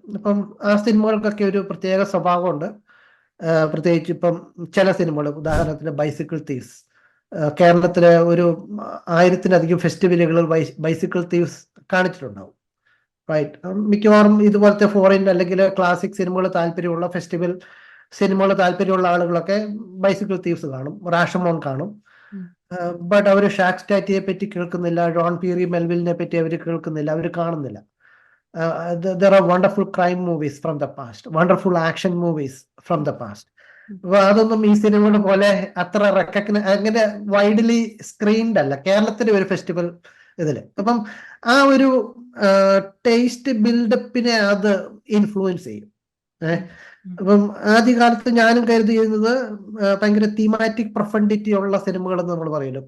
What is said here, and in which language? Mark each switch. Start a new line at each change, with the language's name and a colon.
Malayalam: അപ്പം ആ സിനിമകൾക്കൊക്കെ ഒരു പ്രത്യേക സ്വഭാവമുണ്ട്. പ്രത്യേകിച്ച് ഇപ്പം ചില സിനിമകൾ, ഉദാഹരണത്തിന് ബൈസിക്കിൾ തീവ്സ്, കേരളത്തിലെ ഒരു 1000-ലധികം ഫെസ്റ്റിവലുകളിൽ ബൈസിക്കിൾ തീവ്സ് കാണിച്ചിട്ടുണ്ടാവും, റൈറ്റ്? മിക്കവാറും ഇതുപോലത്തെ ഫോറിൻ അല്ലെങ്കിൽ ക്ലാസിക് സിനിമകൾ താല്പര്യമുള്ള ഫെസ്റ്റിവൽ സിനിമകൾ താല്പര്യമുള്ള ആളുകളൊക്കെ ബൈസിക്കിൾ തീവ്സ് കാണും, റാഷമോൺ കാണും. ബട്ട് അവർ ഷാക് സ്റ്റാറ്റിയെ പറ്റി കേൾക്കുന്നില്ല, ജോൺ പീറി മെൽവിലിനെ പറ്റി അവർ കേൾക്കുന്നില്ല, അവർ കാണുന്നില്ല.
English: there are wonderful crime movies from the past, wonderful action movies from the past.
Malayalam: അപ്പൊ അതൊന്നും ഈ സിനിമകൾ പോലെ അത്ര അങ്ങനെ വൈഡ്ലി സ്ക്രീൻഡ് അല്ല കേരളത്തിലെ ഒരു ഫെസ്റ്റിവൽ ഇതില്. അപ്പം ആ ഒരു ടേസ്റ്റ് ബിൽഡപ്പിനെ അത് ഇൻഫ്ലുവൻസ് ചെയ്യും. അപ്പം ആദ്യകാലത്ത് ഞാനും കരുതിയിരുന്നത് ഭയങ്കര തീമാറ്റിക് പ്രൊഫൻഡിറ്റി ഉള്ള സിനിമകൾ എന്ന് നമ്മൾ പറയുമല്ലോ.